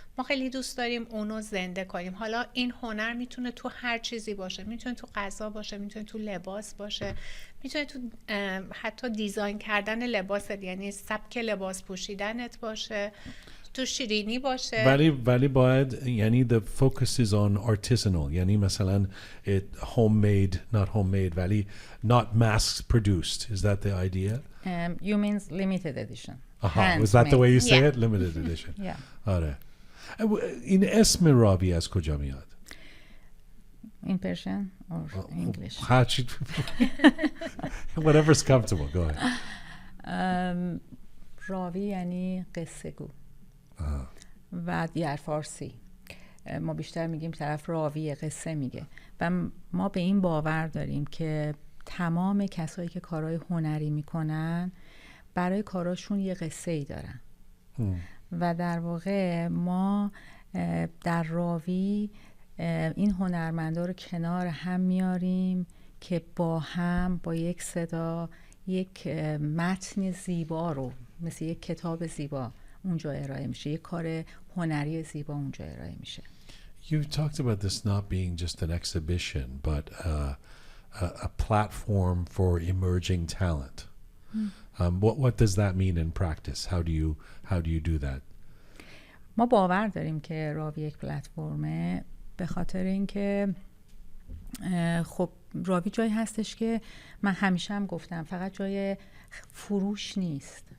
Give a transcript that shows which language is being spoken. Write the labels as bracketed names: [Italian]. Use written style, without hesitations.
[Persian] ما خیلی دوست داریم اونو زنده کنیم. حالا این هنر میتونه تو هر چیزی باشه، میتونه تو غذا باشه، میتونه تو لباس باشه، میتونه تو حتی دیزاین کردن لباست، یعنی سبک لباس پوشیدنت باشه، تو شیرینی باشه. ولی باید، یعنی [English] the focus is on artisanal، [Persian] یعنی مثلا [English] homemade not homemade ولی not mass produced. Is that the idea? You means limited edition. Was that the way you say Yeah. it? Limited edition. Yeah. [Persian] آره. این اسم راوی از کجا میاد؟ [English] In Persian or English? Whatever's comfortable. Go ahead. [Persian] راوی یعنی قصه گو و در فارسی ما بیشتر میگیم طرف راوی قصه میگه و ما به این باور داریم که تمام کسایی که کارهای هنری میکنن برای کاراشون یه قصه ای دارن و در واقع ما در راوی این هنرمندا رو کنار هم میاریم که با هم با یک صدا یک متن زیبا رو مثل یک کتاب زیبا اونجا ارائه میشه، یک کار هنری زیبا اونجا ارائه میشه. [English] You talked about this not being just an exhibition, but a platform for emerging talent. What does that mean in practice? How do you do that? [Persian] ما باور داریم که راوی یک پلتفرمه، به خاطر اینکه خب راوی جایی هستش که من همیشه هم گفتم فقط جای فروش نیست.